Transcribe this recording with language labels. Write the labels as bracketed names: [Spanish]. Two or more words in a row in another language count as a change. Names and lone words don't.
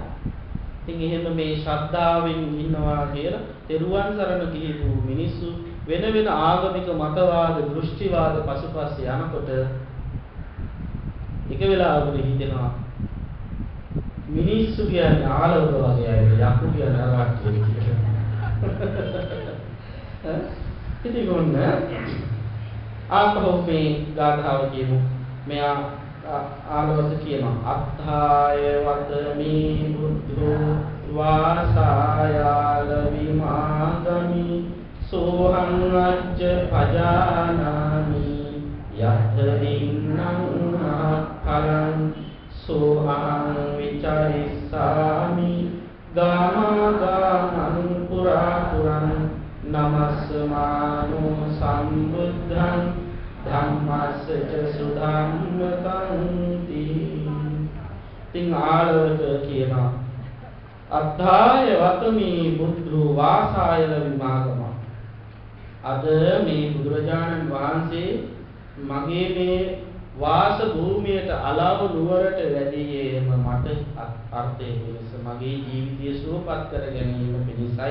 [Sinhala] ඉතින් එහෙම මේ ශ්‍රද්ධාවෙන් ඉන්නවා කියලා තෙරුවන් සරණ ගිහිපු මිනිස්සු වෙන වෙන ආගමික මතවාද, දෘෂ්ටිවාද පසුපස්සේ යනකොට එක වෙලාවකට හිතෙනවා මිනිස්සු කියන්නේ ආලවක වගේ අය, යකු කියන්නේ අරවත් කියලා. ඉතින් ඔන්න ආපහු මේ ගාථාව කියමු. මෙයා ආලවක කියනවා [Pali] අත්ථාය වතමි බුද්ධෝ වාසායාල විමාගමි සෝහං අජ්ජ පජානාමි යත්තරින්නං මහත්ඵලං සෝහං විචරිස්සාමි ගාමගාමං පුරාපුරං නමස්සමානෝ සම්බුද්ධං ධම්මස්ස ච සුධම්මතං [Sinhala] ඉතින් ආලවක කියනවා [Pali] අත්ථාය වතමි බුද්ධ වාසායල විමාගම. [Sinhala] අද මේ බුදුරජාණන් වහන්සේ මගේ මේ වාස භූමියට අලව නුවරට වැඩියේම මට අර්ථය පිණිස මගේ ජීවිතය සුවපත් කර ගැනීම පිණිසයි.